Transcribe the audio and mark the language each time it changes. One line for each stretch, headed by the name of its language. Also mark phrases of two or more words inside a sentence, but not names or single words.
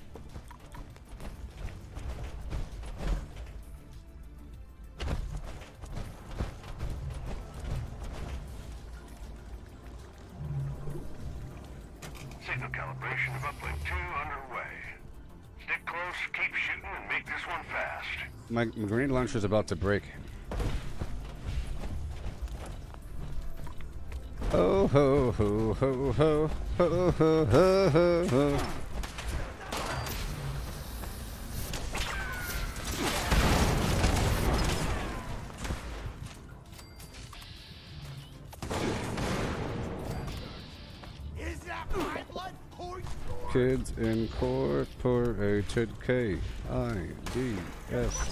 English: Signal calibration of uplink 2 underway. Stick close, keep shooting, and make this one fast. My grenade launcher's about to break. Oh ho ho ho ho ho ho ho ho. Kids Incorporated KIDS.